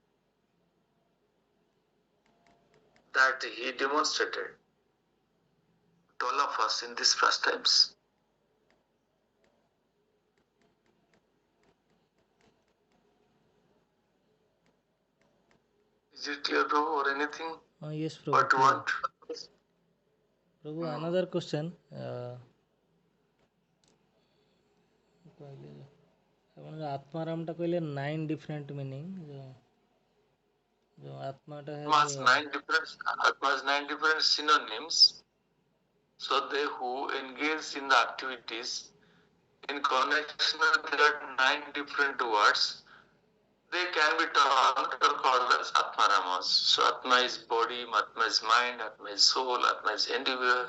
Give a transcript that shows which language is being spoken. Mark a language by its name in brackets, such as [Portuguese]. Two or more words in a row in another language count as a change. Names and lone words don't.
[English] That he demonstrated to all of us in these first times. Is it clear, Prabhu, or anything? Yes, Prabhu. What you want? Prabhu, another question. [Odia] ଆପଣ ଯେଉଁ ଆତ୍ମାରାମଟା କହିଲେ 9 [English] different meaning [Odia] ଯେଉଁ ଆତ୍ମାଟା [English] Atma's 9 different synonyms. So they who engage in the activities in connection with that 9 different words, they can be termed or called as Atmaramas. So Atma is body, Atma is mind, Atma is soul, Atma is endeavor.